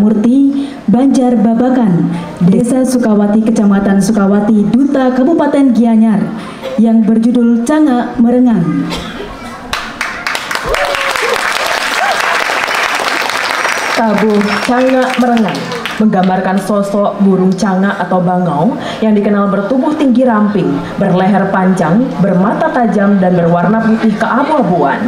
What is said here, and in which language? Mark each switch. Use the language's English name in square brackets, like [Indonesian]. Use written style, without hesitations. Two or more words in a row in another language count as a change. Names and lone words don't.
[Indonesian] Murti, Banjar Babakan, Desa Sukawati, Kecamatan Sukawati, Duta, Kabupaten Gianyar, yang berjudul Cangak Merengang. Tabuh Cangak Merengang menggambarkan sosok burung cangak atau bangau yang dikenal bertubuh tinggi ramping, berleher panjang, bermata tajam, dan berwarna putih keabu-abuan.